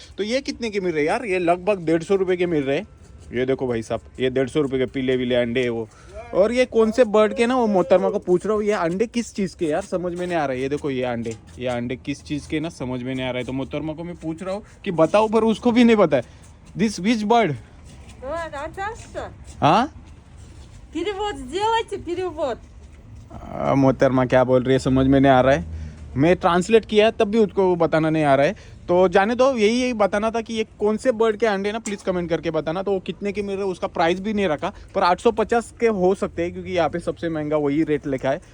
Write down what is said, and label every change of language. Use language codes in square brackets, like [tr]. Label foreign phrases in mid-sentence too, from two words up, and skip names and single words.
[hi] तो ये कितने के मिल रहे हैं यार? ये लगभग 150 रुपये के मिल रहे हैं। ये देखो भाई साहब, ये 150 रुपये के पीले विले अंडे है वो। और ये कौन से बर्ड के ना, वो मोहतरमा को पूछ रहा हूँ ये अंडे किस चीज़ के यार, समझ में नहीं आ रहा है। ये देखो ये अंडे किस चीज़ के ना समझ में नहीं आ रहा है। तो मोहतरमा को मैं पूछ रहा हूँ कि बताओ, पर उसको भी नहीं पता है। [en] this which bird? [ru] Вот, а так что? [hi] हाँ [ru] Перевод сделайте, перевод. [hi] मोहतरमा क्या बोल रही है समझ में नहीं आ रहा है। मैं ट्रांसलेट किया तब भी उसको बताना नहीं आ रहा है। तो जाने दो, यही बताना था कि ये कौन से बर्ड के अंडे ना, [en] please comment [hi] करके बताना। तो वो कितने के मिल रहे हैं, उसका प्राइस भी नहीं रखा, पर 850 के हो सकते हैं, क्योंकि यहाँ पे सबसे महंगा वही रेट लिखा है।